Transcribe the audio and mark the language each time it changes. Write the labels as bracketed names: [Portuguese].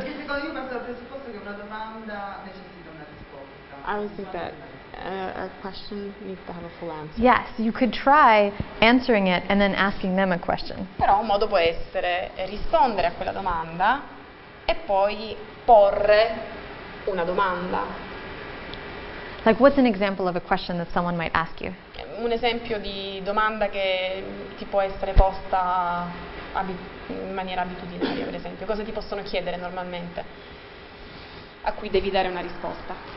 [Italian] perché secondo io parto dal presupposto che una domanda necessita una risposta. [English] I would think that a question needs to have a full answer. Yes, you could try answering it and then asking them a question. [Italian] Però un modo può essere rispondere a quella domanda e poi porre una domanda. [English] Like, what's an example of a question that someone might ask you? [Italian] Un esempio di domanda che ti può essere posta in maniera abitudinaria, per esempio? Cosa ti possono chiedere normalmente a cui devi dare una risposta?